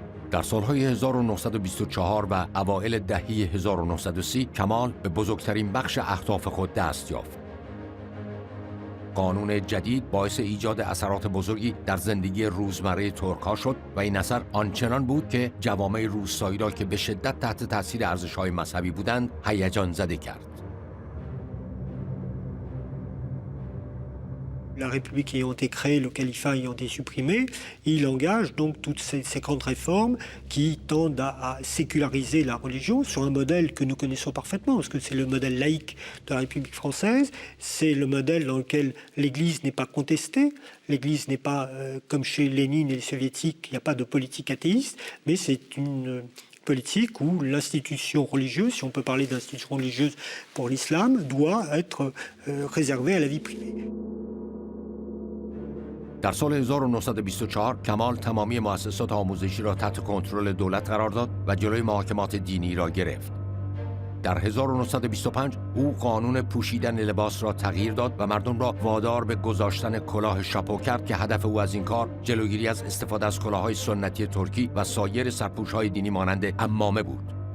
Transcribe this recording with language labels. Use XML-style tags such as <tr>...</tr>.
<fa>در سالهای 1924 و اوایل دهه 1930 کمال به بزرگترین بخش اهداف خود دست یافت. قانون جدید باعث ایجاد اثرات بزرگی در زندگی روزمره ترک‌ها شد و این اثر آنچنان بود که جوامع روستایی را که به شدت تحت تاثیر ارزش‌های مذهبی بودند هیجان زده کرد.</fa> <fr>La République ayant été créée, le califat ayant été supprimé, il engage donc toutes ces grandes réformes qui tendent à séculariser la religion sur un modèle que nous connaissons parfaitement, parce que c'est le modèle laïque de la République française, c'est le modèle dans lequel l'Église n'est pas contestée, l'Église n'est pas, comme chez Lénine et les soviétiques, il n'y a pas de politique athéiste, mais c'est une politique où l'institution religieuse, si on peut parler d'institution religieuse pour l'islam, doit être réservée à la vie privée.</fr> <fa>در سال 1924 کمال تمامی مؤسسات آموزشی را تحت کنترل دولت قرار داد و جلوی محاکمات دینی را گرفت. در 1925 او قانون پوشیدن لباس را تغییر داد و مردم را وادار به گذاشتن کلاه شاپو کرد که هدف او از این کار جلوگیری از استفاده از کلاه‌های سنتی ترکی و سایر سرپوش‌های دینی مانند عمامه بود.</fa>